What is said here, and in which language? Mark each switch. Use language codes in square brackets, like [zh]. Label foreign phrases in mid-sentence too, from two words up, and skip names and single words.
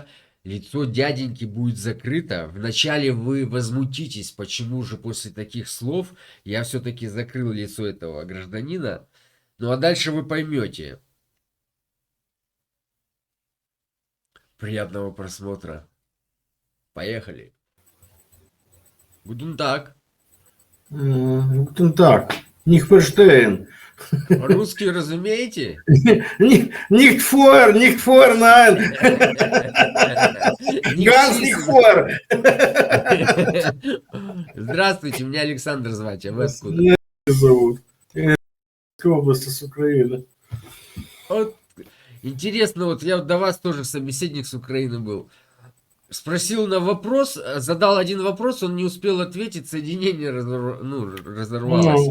[ru] Лицо дяденьки будет закрыто. Вначале вы возмутитесь, почему же после таких слов я все-таки закрыл лицо этого гражданина. Ну а дальше вы поймете. Приятного просмотра. Поехали. [de] Guten Tag. Guten Tag. Nicht verstehen. [ru] Русский разумеете? [de] Nicht vor, nein. Ganz nicht vor. [ru] Здравствуйте, меня Александр звать, а вы откуда? Меня зовут. Я из области, с Украины. Вот, интересно, вот я до вас тоже собеседник с Украины был. Спросил на вопрос, задал один вопрос, он не успел ответить, соединение разорвалось.